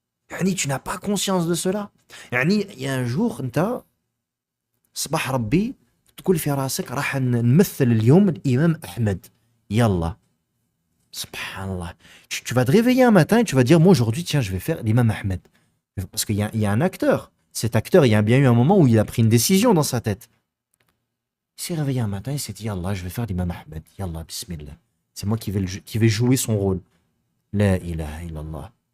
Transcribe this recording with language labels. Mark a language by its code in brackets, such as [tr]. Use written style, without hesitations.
[fr] Yani, tu n'as pas conscience de cela. [ar] Yani, [fr] il y a un jour, [ar] انت صباح ربي تقول في راسك راح نمثل اليوم الإمام أحمد. يلا. Subhanallah. [fr] Tu vas te réveiller un matin et tu vas dire, moi aujourd'hui, tiens, je vais faire l'imam Ahmed. Parce qu'il y a un acteur. Cet acteur, il y a bien eu un moment où il a pris une décision dans sa tête. Il s'est réveillé un matin et il s'est dit, Yallah, je vais faire l'imam Ahmed. Yallah, bismillah. C'est moi qui vais jouer son rôle. La ilaha illallah.